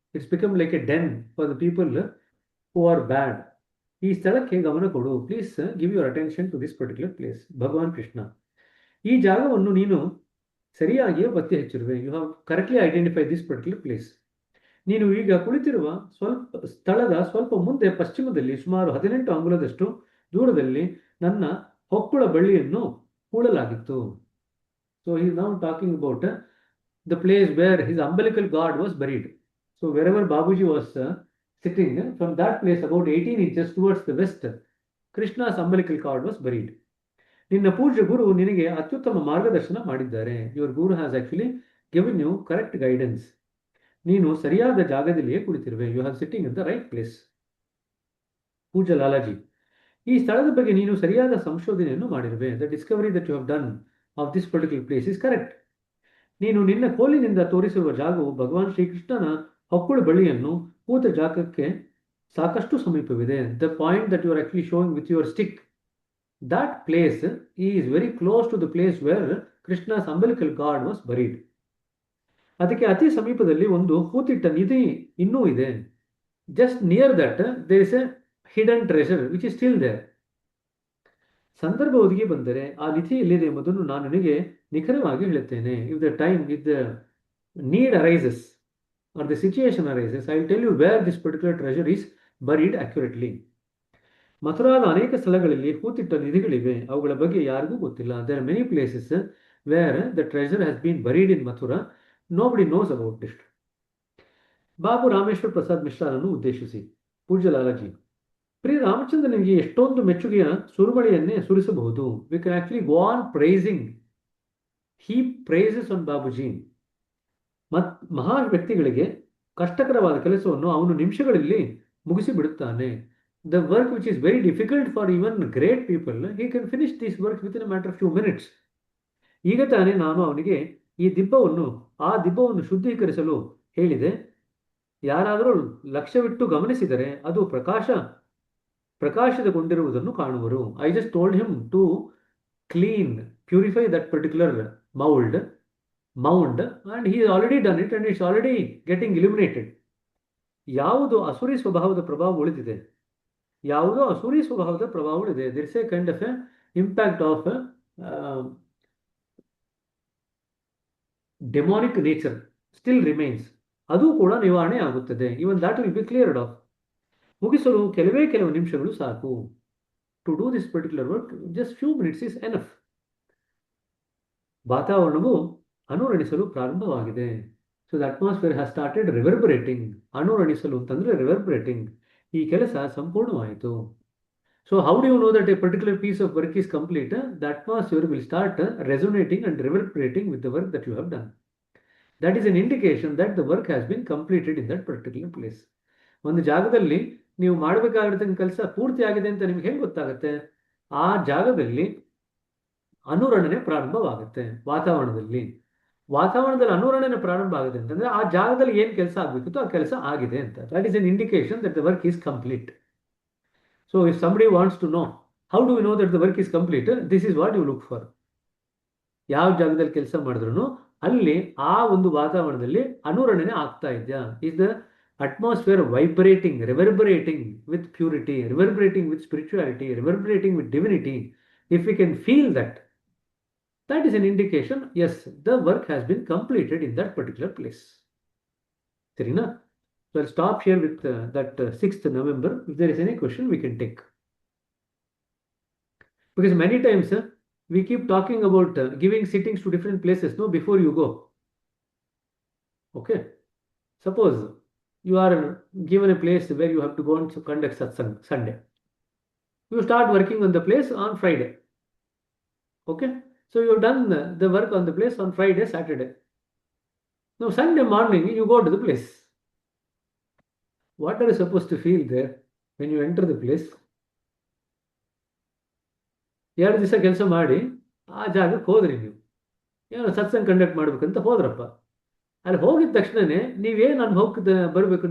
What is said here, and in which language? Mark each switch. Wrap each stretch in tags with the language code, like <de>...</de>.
<en>It's become like a den for the people who are bad.</en> <kn>ಈ ಸ್ಥಳಕ್ಕೆ ಗಮನ ಕೊಡು.</kn> <en>Please give your attention to this particular place.</en> <kn>ಭಗವಾನ್ ಕೃಷ್ಣ, ಈ ಜಾಗವನ್ನು ನೀನು ಸರಿಯಾಗಿಯೇ ಪತ್ತೆ ಹಚ್ಚಿರುವೆ.</kn> <en>You have correctly identify this particular place.</en> <kn>ನೀನು ಈಗ ಕುಳಿತಿರುವ ಸ್ಥಳದ ಸ್ವಲ್ಪ ಮುಂದೆ ಪಶ್ಚಿಮದಲ್ಲಿ ಸುಮಾರು 18 ಅಂಗುಲದಷ್ಟು ದೂರದಲ್ಲಿ ನನ್ನ ಹೊಕ್ಕುಳ ಬಳ್ಳಿಯನ್ನು ಹೂಳಲಾಗಿತ್ತು.</kn> <en>So he is now talking about the place where his umbilical cord was buried. So wherever Babuji was sitting, from that place about 18 inches towards the west, Krishna's umbilical cord was buried.</en> <kn>ನಿನ್ನ ಪೂಜ್ಯ ಗುರು ನಿನಗೆ ಅತ್ಯುತ್ತಮ ಮಾರ್ಗದರ್ಶನ ಮಾಡಿದ್ದಾರೆ.</kn> <en>Your guru has actually given you correct guidance.</en> <kn>ನೀನು ಸರಿಯಾದ ಜಾಗದಲ್ಲಿಯೇ ಕುಳಿತಿರುವೆ.</kn> <en>You are sitting in the right place.</en> <kn>ಪೂಜ್ಯ ಲಾಲಾಜಿ, ಈ ಸ್ಥಳದ ಬಗ್ಗೆ ನೀನು ಸರಿಯಾದ ಸಂಶೋಧನೆಯನ್ನು ಮಾಡಿರುವೆ.</kn> <en>The discovery that you have done of this particular place is correct.</en> <kn>ನೀನು ನಿನ್ನ ಕೋಲಿನಿಂದ ತೋರಿಸಿರುವ ಜಾಗವು ಭಗವಾನ್ ಶ್ರೀಕೃಷ್ಣನ ಹೊಕ್ಕುಳ ಬಳ್ಳಿಯನ್ನು ಕೂತ ಜಾಗಕ್ಕೆ ಸಾಕಷ್ಟು ಸಮೀಪವಿದೆ.</kn> <en>The point that you are actually showing with your stick, that place is very close to the place where Krishna's umbilical cord was buried.</en> <kn>ಅದಕ್ಕೆ ಅತಿ ಸಮೀಪದಲ್ಲಿ ಒಂದು ಹೂತಿಟ್ಟ ನಿಧಿ ಇನ್ನೂ ಇದೆ.</kn> <en>Just near that there is a hidden treasure which is still there.</en> <kn>ಸಂದರ್ಭ ಒದಗಿ ಬಂದರೆ ಆ ನಿಧಿ ಎಲ್ಲಿದೆ ಎಂಬುದನ್ನು ನಾನು ನಿನಗೆ ನಿಖರವಾಗಿ ಹೇಳುತ್ತೇನೆ.</kn> <en>If the time, if the need arises or the situation arises, I will tell you where this particular treasure is buried accurately.</en> <kn>ಮಥುರಾದ ಅನೇಕ ಸ್ಥಳಗಳಲ್ಲಿ ಹೂತಿಟ್ಟ ನಿಧಿಗಳಿವೆ. ಅವುಗಳ ಬಗ್ಗೆ ಯಾರಿಗೂ ಗೊತ್ತಿಲ್ಲ.</kn> <en>There are many places where the treasure has been buried in Mathura. Nobody knows about it.</en> <kn>Babu Rameswar Prasad ಮಿಶ್ರಾರನ್ನು ಉದ್ದೇಶಿಸಿ, ಪೂಜ್ಯ ಲಾಲಾಜಿ, ಪ್ರಿಯ ರಾಮಚಂದ್ರನಿಗೆ ಎಷ್ಟೊಂದು ಮೆಚ್ಚುಗೆಯ ಸುರುಮಳೆಯನ್ನೇ ಸುರಿಸಬಹುದು.</kn> <en>We can actually go on praising. He praises on Babuji.</en> <kn>ಮಹಾ ವ್ಯಕ್ತಿಗಳಿಗೆ ಕಷ್ಟಕರವಾದ ಕೆಲಸವನ್ನು ಅವನು ನಿಮಿಷಗಳಲ್ಲಿ ಮುಗಿಸಿ ಬಿಡುತ್ತಾನೆ.</kn> <en>The work which is very difficult for even great people, he can finish this work within a matter of few minutes.</en> <kn>ಈಗ ತಾನೇ ನಾನು ಅವನಿಗೆ ಆ ದಿಬ್ಬವನ್ನು ಶುದ್ಧೀಕರಿಸಲು ಹೇಳಿದೆ. ಯಾರಾದರೂ ಲಕ್ಷ್ಯವಿಟ್ಟು ಗಮನಿಸಿದರೆ ಅದು ಪ್ರಕಾಶಿತಗೊಂಡಿರುವುದನ್ನು ಕಾಣುವರು.</kn> <en>I just told him to clean, purify that particular mound, and he has already done it and it's already getting illuminated.</en> <kn>ಯಾವುದು ಅಸುರಿ ಸ್ವಭಾವದ ಪ್ರಭಾವ ಉಳಿದಿದೆ, ಯಾವುದೋ ಅಸುರಿ ಸ್ವಭಾವದ ಪ್ರಭಾವ ಉಳಿದೆ.</kn> <en>there is a kind of a impact of demonic nature still remains.</en> <kn>ಅದು ಕೂಡ ನಿವಾರಣೆ ಆಗುತ್ತದೆ.</kn> <en>even that will be cleared off.</en> <kn>ಮುಗಿಸಲು ಕೆಲವು ನಿಮಿಷಗಳು ಸಾಕು.</kn> <en>to do this particular work just few minutes is enough.</en> <kn>ವಾತಾವರಣವು ಅನುರಣಿಸಲು ಪ್ರಾರಂಭವಾಗಿದೆ.</kn> <en>So the atmosphere has started reverberating.</en> <kn>ಅನುರಣಿಸಲು ಅಂತಂದರೆ</kn> <en>Reverberating.</en> <kn>ಈ ಕೆಲಸ ಸಂಪೂರ್ಣವಾಯಿತು.</kn> <en>So how do you know that a particular piece of work is complete? The atmosphere will start resonating and reverberating with the work that you have done. That is an indication that the work has been completed in that particular place.</en> <kn>ಒಂದು ಜಾಗದಲ್ಲಿ ನೀವು ಮಾಡಬೇಕಾಗಿರ್ತಕ್ಕಂಥ ಕೆಲಸ ಪೂರ್ತಿ ಆಗಿದೆ ಅಂತ ನಿಮ್ಗೆ ಹೇಗೆ ಗೊತ್ತಾಗುತ್ತೆ? ಆ ಜಾಗದಲ್ಲಿ ಅನುರಣನೆ ಪ್ರಾರಂಭವಾಗುತ್ತೆ. ವಾತಾವರಣದಲ್ಲಿ ಅನುರಣನೆ ಪ್ರಾರಂಭ ಆಗುತ್ತೆ ಅಂತಂದ್ರೆ ಆ ಜಾಗದಲ್ಲಿ ಏನು ಕೆಲಸ ಆಗಬೇಕಿತ್ತು ಆ ಕೆಲಸ ಆಗಿದೆ ಅಂತ.</kn> <en>That is an indication that the work is complete. So if somebody wants to know how do we know that the work is complete, this is what you look for.</en> <kn>ಯಾವ ಜಾಗದಲ್ಲಿ ಕೆಲಸ ಮಾಡಿದ್ರು ಅಲ್ಲಿ ಆ ಒಂದು ವಾತಾವರಣದಲ್ಲಿ ಅನುರಣನೆ ಆಗ್ತಾ ಇದೆಯಾ?</kn> <en>Is the atmosphere vibrating, reverberating with purity, reverberating with spirituality, reverberating with divinity? If we can feel that, that is an indication, yes, the work has been completed in that particular place. Sarina? So I'll stop here with that 6th November. If there is any question, we can take. Because many times we keep talking about giving sittings to different places, no, before you go. Okay. Suppose you are given a place where you have to go and conduct satsang Sunday. You start working on the place on Friday. Okay. So you have done the work on the place on Friday, Saturday. Now Sunday morning you go to the place. What are you supposed to feel there when you enter the place?</en> <kn>2 ದಿವಸ ಕೆಲಸ ಮಾಡಿ ಆ ಜಾಗಕ್ಕೆ ಹೋದ್ರಿ ನೀವು, ಏನೋ ಸತ್ಸಂಗ conduct ಮಾಡ್ಬೇಕಂತ ಹೋದ್ರಪ್ಪ. ಅಲ್ಲಿ ಹೋಗಿದ ತಕ್ಷಣನೇ ನೀವೇನು ಅನುಭವಕ್ಕೆ ಬರಬೇಕು?</kn>